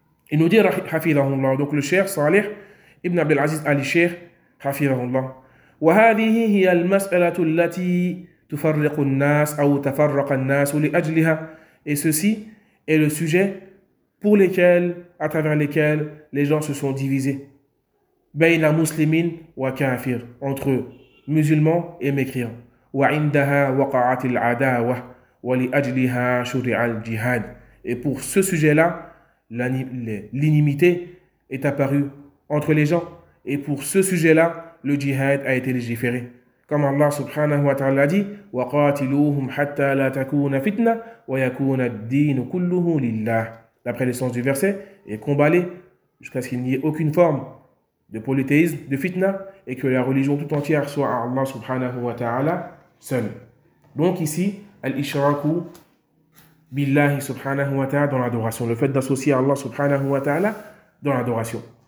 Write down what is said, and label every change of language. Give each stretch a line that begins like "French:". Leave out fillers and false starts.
French: Il nous dit, hafidhahullah, donc le cheikh Saleh ibn Abdul Aziz al-Sheikh, hafidhahullah,
Arabic: وَهَذِهِ هِيَ الْمَسْأَلَةُ الَّتِي تُفَرِّقُ النَّاسِ أَوْ تَفَرَّقَ النَّاسُ لِأَجْلِهَا.
French: Et ceci est le sujet pour lesquels, à travers lesquels, les gens se sont divisés.
Arabic: بَيْنَ مُسْلِمِينَ وَكَافِرٍ.
French: Entre eux, musulmans et mécréants.
Arabic: وعندها وقعت العداوة ولأجلها شرع الجهاد.
French: Et pour ce sujet-là, l'inimité est apparue entre les gens. Et pour ce sujet-là, le jihad a été légiféré. Comme Allah subhanahu wa ta'ala dit,
Arabic: وقاتلوهم حتى لا تكون فتنة ويكون الدين كله لله.
French: D'après le sens du verset, et combat-les jusqu'à ce qu'il n'y ait aucune forme de polythéisme, de fitna, et que la religion tout entière soit à Allah subhanahu wa ta'ala seul. Donc ici, al-ishraku billahi subhanahu wa ta'ala dans l'adoration, le fait d'associer Allah subhanahu wa ta'ala dans l'adoration.